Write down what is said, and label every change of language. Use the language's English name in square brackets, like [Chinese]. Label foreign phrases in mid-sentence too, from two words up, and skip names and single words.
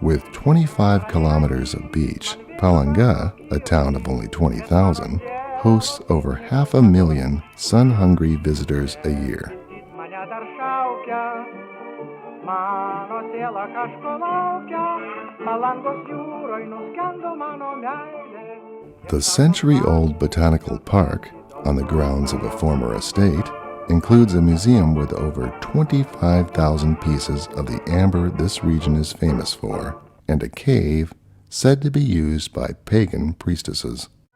[English] With 25 kilometers of beach, Palanga, a town of only 20,000, hosts over 500,000 sun-hungry visitors a year. [Lithuanian] Mane dar šaukia, mano siela kažko laukia, Palangos jūroj nuskendo mano meilė. [English] The century-old botanical park, on the grounds of a former estate, includes a museum with over 25,000 pieces of the amber this region is famous for, and a cave said to be used by pagan priestesses.